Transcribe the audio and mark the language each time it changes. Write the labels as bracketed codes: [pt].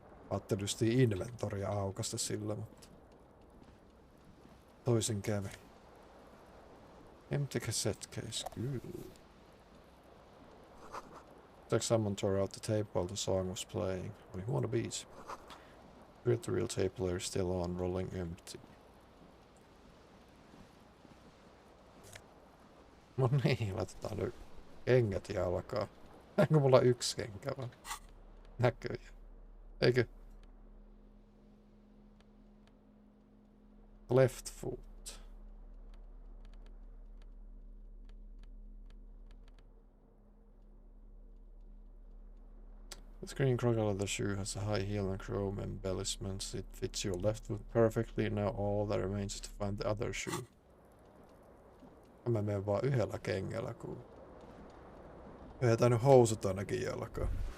[fi] Ajattelin justiin inventoria aukasta sillä, mutta toisin kävi. [en] Empty cassette case, kyllä. Like someone tore out the tape while the song was playing. We want a beat. The real tape player still on, rolling empty. [fi] No niin, laitetaan nyt kengät jalkaan. Onko mulla yksi kenkä vaan? Näköjään. Eikö? [en] Left foot. The green crocodile leather shoe has a high heel and chrome embellishments. It fits your left foot perfectly. Now all that remains is to find the other shoe. [fi] Mä menen vaan yhdellä kengällä, kun vedetään nyt housut ainakin jalkaan.